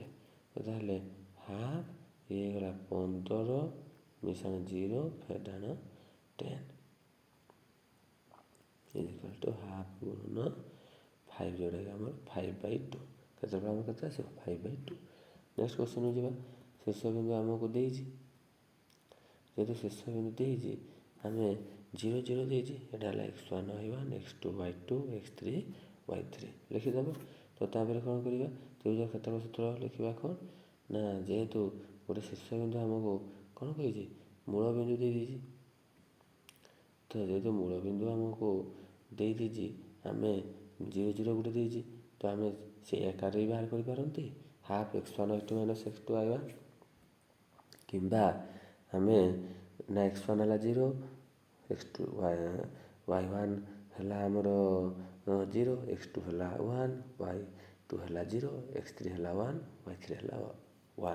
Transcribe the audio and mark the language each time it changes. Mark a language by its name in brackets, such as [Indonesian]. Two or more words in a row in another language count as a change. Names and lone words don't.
[Odia] ତାହେଲେ ହାଫ୍ ଇଏ ହେଇଗଲା 15 ମିଶାଣ 0 ଫେରାଣ 10 [English] equal to half [Odia] ଗୁଣନ 5, ଯେଉଁଟାକି ଆମର 5/2। କ୍ଷେତ୍ରଫଳ ଆମର କେତେ ଆସିବ 5/2। [English] next questionku [Odia] ଯିବା। ଶୀର୍ଷବିନ୍ଦୁ ଆମକୁ ଦେଇଛି, ଯେହେତୁ ଶୀର୍ଷବିନ୍ଦୁ ଦେଇଛି ଆମେ 0 0 ଦେଇଛି, ଏଇଟା ହେଲା x1 y1 x2 y2 x3 y3 ଲେଖିଦେବା। ତ ତାପରେ କ'ଣ କରିବା ତ୍ରିଭୁଜ କ୍ଷେତ୍ରଫଳ ସୂତ୍ର ଲେଖିବା କ'ଣ ନା ଯେହେତୁ ଗୋଟେ ଶୀର୍ଷବିନ୍ଦୁ ଆମକୁ କ'ଣ କହିଛି ମୂଳବିନ୍ଦୁ ଦେଇଦେଇଛି, ତ ଯେହେତୁ ମୂଳବିନ୍ଦୁ ଆମକୁ ଦେଇଦେଇଛି ଆମେ 0 0 ଗୋଟେ ଦେଇଛି, ତ ଆମେ ସେଇ ଆକାରରେ ବି ବାହାର କରିପାରନ୍ତି ହାଫ୍ x1 y2 ମାଇନସ୍ x2 y1, କିମ୍ବା ଆମେ ନା x1 ହେଲା 0 x2 y1 ହେଲା ଆମର 0 x2 ହେଲା 1 y2 ହେଲା 0 x3 ହେଲା 1 y3 ହେଲା 1।